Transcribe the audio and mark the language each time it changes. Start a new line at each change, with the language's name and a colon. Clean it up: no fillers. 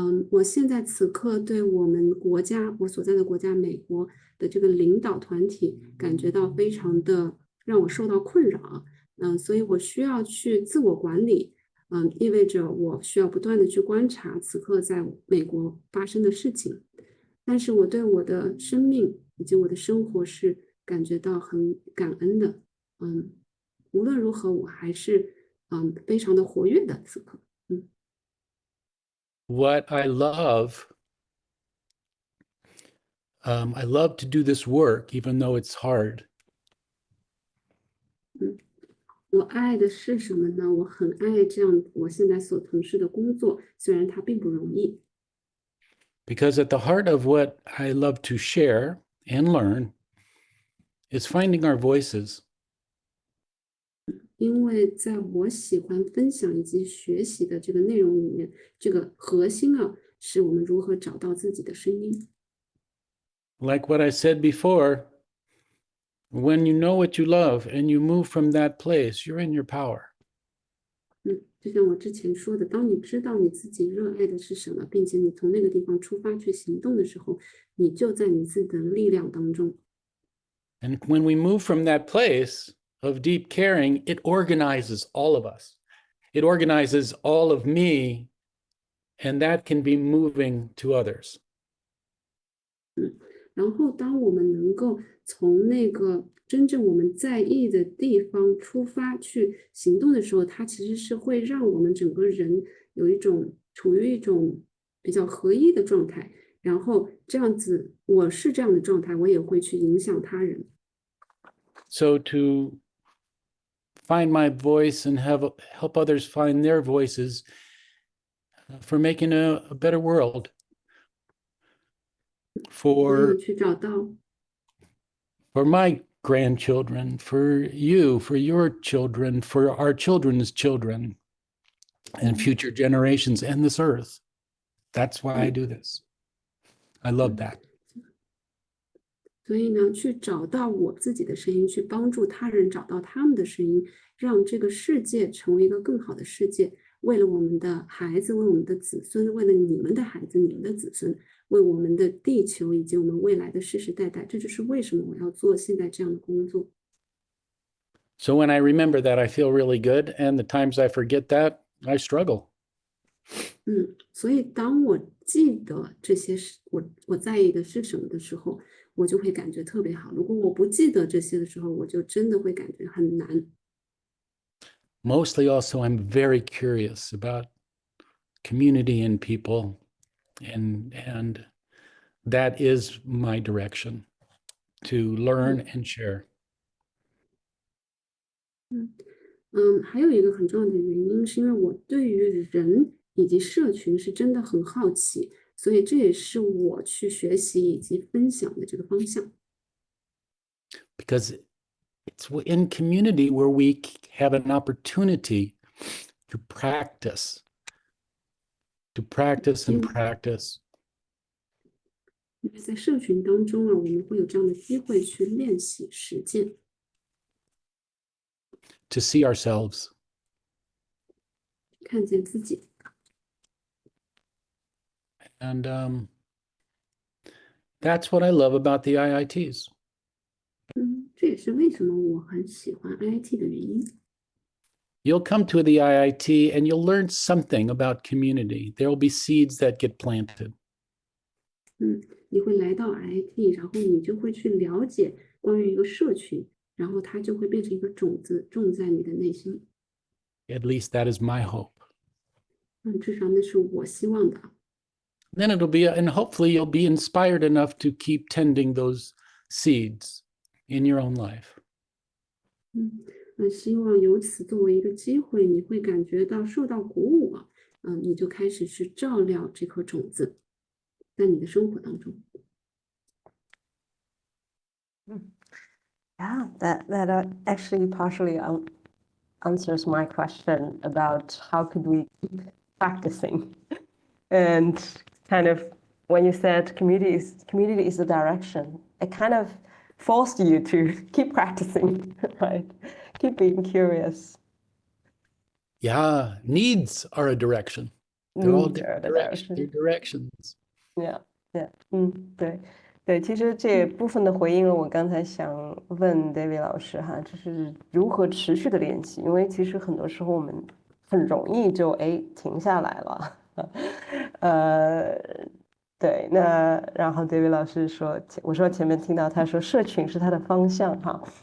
Chinese: 我现在此刻对我们国家，我所在的国家美国的这个领导团体感觉到非常的让我受到困扰，所以我需要去自我管理，意味着我需要不断的去观察此刻在美国发生的事情，但是我对我的生命以及我的生活是感觉到很感恩的，无论如何我还是非常的活跃的此刻。
English: What I love to do this work, even though it's hard.
Chinese: 我爱的是什么呢？我很爱这样我现在所从事的工作，虽然它并不容易。
English: Because at the heart of what I love to share and learn is finding our voices.
Chinese: 因为在我喜欢分享以及学习的这个内容里面，这个核心是我们如何找到自己的声音。
English: Like what I said before, when you know what you love and you move from that place, you're in your power.
Chinese: 就像我之前说的，当你知道你自己热爱的是什么，并且你从那个地方出发去行动的时候，你就在你自己的力量当中。
English: And when we move from that place of deep caring, it organizes all of us. It organizes all of me, and that can be moving to others.
Chinese: 然后当我们能够从那个真正我们在意的地方出发去行动的时候，它其实是会让我们整个人处于一种比较合一的状态，然后这样子，我是这样的状态，我也会去影响他人。
English: So to find my voice and help others find their voices for making a better world.
Chinese: 我去找到
English: For my grandchildren, for you, for your children, for our children's children, and future generations, and this earth. That's why I do this. I love that.
Chinese: 所以呢，去找到我自己的声音，去帮助他人找到他们的声音，让这个世界成为一个更好的世界。为了我们的孩子，为我们的子孙，为了你们的孩子、你们的子孙，为我们的地球以及我们未来的世世代代，这就是为什么我要做现在这样的工作。
English: So when I remember that, I feel really good, and the times I forget that, I struggle.
Chinese: 所以当我记得这些我在意的是什么的时候，我就会感觉特别好。如果我不记得这些的时候，我就真的会感觉很难。
English: Mostly also, I'm very curious about community and people, and that is my direction, to learn and share.
Chinese: 还有一个很重要的原因，是因为我对于人以及社群是真的很好奇，所以这也是我去学习以及分享的这个方向。
English: Because it's in community where we have an opportunity to practice and practice.
Chinese: 因为在社群当中我们会有这样的机会去练习实践。
English: to see ourselves.
Chinese: 看见自己。
English: And that's what I love about the IITs.
Chinese: 这也是为什么我很喜欢 IIT 的原因。
English: You'll come to the IIT and you'll learn something about community. There will be seeds that get planted.
Chinese: 你会来到 IIT， 然后你就会去了解关于一个社群，然后它就会变成一个种子种在你的内心。
English: At least that is my hope.
Chinese: 至少那是我希望的。
English: Then it'll be, and hopefully you'll be inspired enough to keep tending those seeds in your own life.
Chinese: 希望由此作为一个机会，你会感觉到受到鼓舞啊，你就开始去照料这颗种子，在你的生活当中。
English: Yeah, that actually partially answers my question about how could we keep practicing, and kind of when you said community is the direction, it kind of forced you to keep practicing, right? Keep being curious. Yeah, needs are a direction. They're all different directions. They're directions. Yeah, yeah.
Chinese: 对，其实这也部分的回应了我刚才想问 David 老师哈，就是如何持续的练习，因为其实很多时候我们很容易就停下来了，对，那然后 David 老师说，我说前面听到他说社群是他的方向哈，